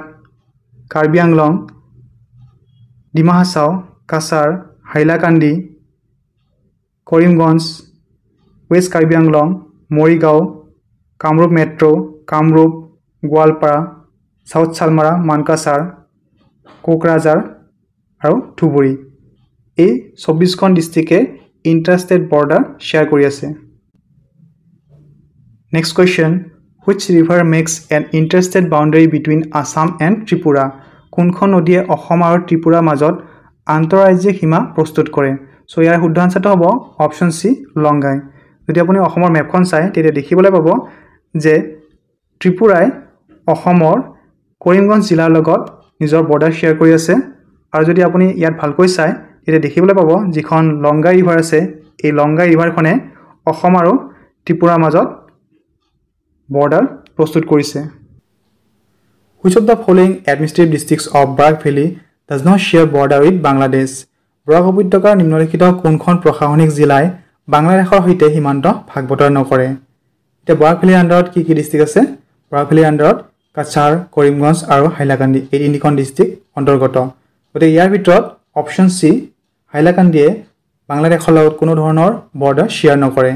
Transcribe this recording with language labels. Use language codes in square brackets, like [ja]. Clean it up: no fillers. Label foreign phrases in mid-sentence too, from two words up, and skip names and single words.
[as] কাৰ্বি আংলং, ডিমা হাছাও, কাছাৰ, হাইলাকান্দি, কৰিমগঞ্জ, ৱেষ্ট কাৰ্বি আংলং, মৰিগাঁও, কামৰূপ মেট্ৰ', কামৰূপ, গোৱালপাৰা, সাউথ সালমাৰা, মানকাছাৰ, কোকৰাঝাৰ আৰু ধুবুৰী এই 24খন ডিস্ট্ৰিক্টে [en] interstate border share [as] কৰি আছে। [en] next question, which river makes an interstate boundary between Assam and Tripura? [as] কোনখন নদীয়ে অসম আৰু ত্ৰিপুৰাৰ মাজত আন্তঃৰাজ্যিক সীমা প্ৰস্তুত কৰে? সো ইয়াৰ শুদ্ধ আনসাৰটো হ'ব অপশন সি লংগাই। যদি আপুনি অসমৰ মেপখন চাই তেতিয়া দেখিবলৈ পাব যে ত্ৰিপুৰাই অসমৰ কৰিমগঞ্জ জিলাৰ লগত নিজৰ [en] border share [as] কৰি আছে। আৰু যদি আপুনি ইয়াত ভালকৈ চাই তেতিয়া দেখিবলৈ পাব যিখন লংগাই ৰিভাৰ আছে এই লংগাই ৰিভাৰখনে অসম আৰু ত্ৰিপুৰাৰ মাজত বৰ্ডাৰ প্ৰস্তুত কৰিছে। [en] Which of the following administrative districts of Barak Valley does not share border with Bangladesh? [as] বৰাক উপত্যকাৰ নিম্নলিখিত কোনখন প্ৰশাসনিক জিলাই বাংলাদেশৰ সৈতে সীমান্ত ভাগ বতৰা নকৰে? এতিয়া বৰাক ভেলীৰ আণ্ডাৰত কি কি ডিস্ট্ৰিক্ট আছে? বৰাক ভেলীৰ আণ্ডাৰত কাছাৰ, কৰিমগঞ্জ আৰু হাইলাকান্দি এই 3খন ডিস্ট্ৰিক্ট অন্তৰ্গত। গতিকে ইয়াৰ ভিতৰত অপশন সি হাইলাকান্দিয়ে বাংলাদেশৰ লগত কোনো ধৰণৰ [en] border share [as] নকৰে।